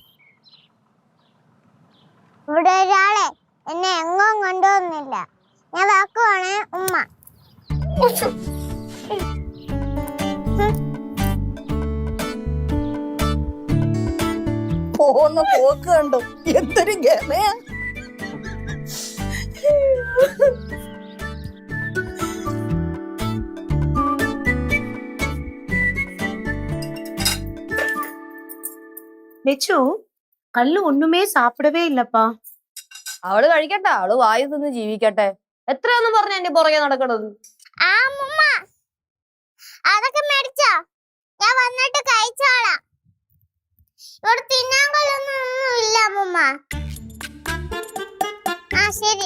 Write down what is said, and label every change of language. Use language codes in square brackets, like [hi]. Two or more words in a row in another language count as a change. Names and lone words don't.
[ml] ഇവിടെ ഒരാളെ എന്നെ എങ്ങും കൊണ്ടുപോകുന്നില്ല. ഞാൻ വാക്കുവാണ് ഉമ്മ. പോകുന്ന പോക്ക് കണ്ടോ, എന്തൊരു ഗമയാ. [ta] லெச்சு, கல்லு ஒண்ணுமே சாப்பிடவே இல்லப்பா. [ml] അവള് കഴിക്കട്ടെ, അവള് വായു തിന്ന് ജീവിക്കട്ടെ. എത്രയൊന്നും പറഞ്ഞ എന്റെ പുറകെ നടക്കണത്. അതൊക്കെ മേടിച്ചോ? ഞാൻ വന്നിട്ട് കഴിച്ചോളാം. ഇവിടെ തിന്നാൻ കൊള്ളൊന്നും ഇല്ല അമ്മൂമ്മ. ആ ശരി.